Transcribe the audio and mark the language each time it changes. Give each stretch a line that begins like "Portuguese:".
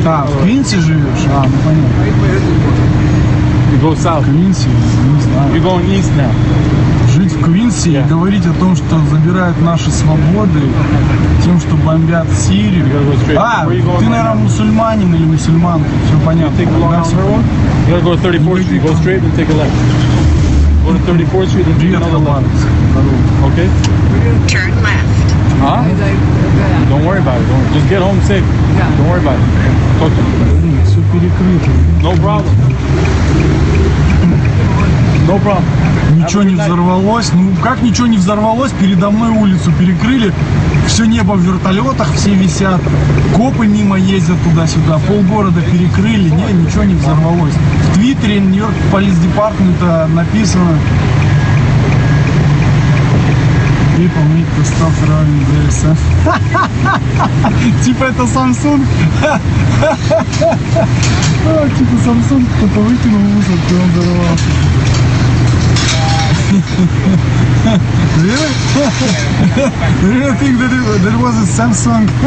Russian: В Квинсе живешь? А, ну понятно.
English: You go south.
Russian: Квинсе? Не знаю.
English: You're going east now.
Russian: Жить в Квинсе и говорить о том, что забирают наши свободы тем, что бомбят Сирию. А, ты, наверное, мусульманин или мусульманка. Все понятно.
English: You gotta go to 34th Street. Go straight and take a left. Go to 34th Street and take another left. Okay? Turn left. Huh? Don't worry about it. Just get home safe. Don't worry about it. Talk to me.
Russian: Все перекрыто.
English: No problem. No problem.
Russian: Ничего не взорвалось. Ну как ничего не взорвалось? Передо мной улицу перекрыли. Все небо в вертолетах, все висят. Копы мимо ездят туда-сюда. Полгорода перекрыли. Не, ничего не взорвалось. В Твиттере Нью-Йорк полис-департмента написано:
English: People need to stop running this.
Russian: Типа это Samsung. Типа Samsung кто-то выкинул мусор, и он взорвался.
English: Really? Really think that it was a Samsung?